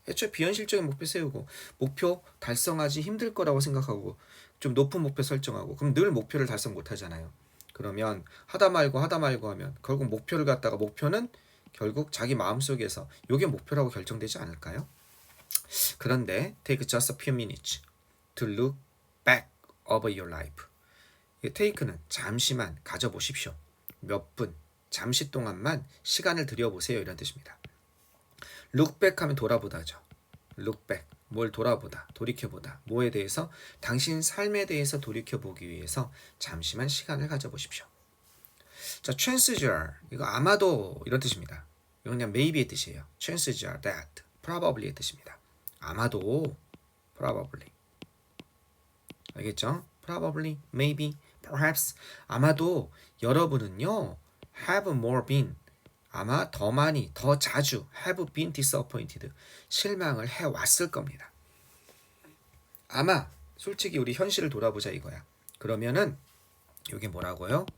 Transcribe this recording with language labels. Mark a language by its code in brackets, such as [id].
[ko] 애초에 비현실적인 목표 세우고 목표 달성하기 힘들 거라고 생각하고 좀 높은 목표 설정하고 그럼 늘 목표를 달성 못 하잖아요. 그러면 하다 말고 하면 결국 목표를 갖다가 목표는 결국 자기 마음속에서 이게 목표라고 결정되지 않을까요? 그런데 [en] take just a few minutes to look back over your life. [ko] 이 take는 잠시만 가져보십시오. 몇 분, 잠시 동안만 시간을 들여보세요. 이런 뜻입니다. [en] look back [ko] 하면 돌아보다죠. look back, 뭘 돌아보다, 돌이켜보다, 뭐에 대해서? 당신 삶에 대해서 돌이켜보기 위해서 잠시만 시간을 가져보십시오. 자, [en] chances are, [ko] 이거 아마도 이런 뜻입니다. 이건 그냥 maybe의 뜻이에요. [en] chances are that, [ko] probably의 뜻입니다. 아마도, probably. 알겠죠? [en] probably, maybe, perhaps. [ko] 아마도 여러분은요, [en] have more been, [ko] 아마 더 많이, 더 자주 [en] have been disappointed, [ko] 실망을 해왔을 겁니다. 아마 솔직히 우리 현실을 돌아보자 이거야. 그러면은 이게 뭐라고요?